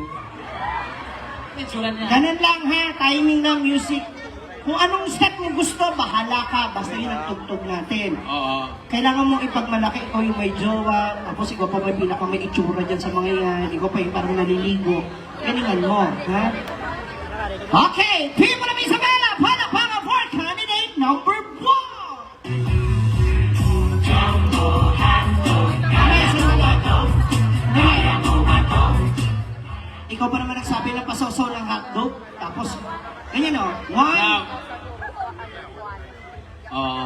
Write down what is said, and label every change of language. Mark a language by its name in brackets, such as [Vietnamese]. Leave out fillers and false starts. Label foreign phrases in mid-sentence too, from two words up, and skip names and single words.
[Filipino] Itsura niya. Ganun lang, ha? Timing ng music. Kung anong step mo gusto, bahala ka. Basta yun ang tugtog natin. Oo. Kailangan mong ipagmalaki, ikaw yung may jowa, tapos ikaw pa may may itsura dyan sa mga yan, ikaw pa yung parang naliligo. Galingan mo, ha? [English] Okay, people of Isabela, [Filipino] palakpakan [English] for candidate number 1! [Filipino] Ikaw pa naman nagsabi ng pasaw-saw ng hotdog, tapos, ganyan o, 1, Now. Oo.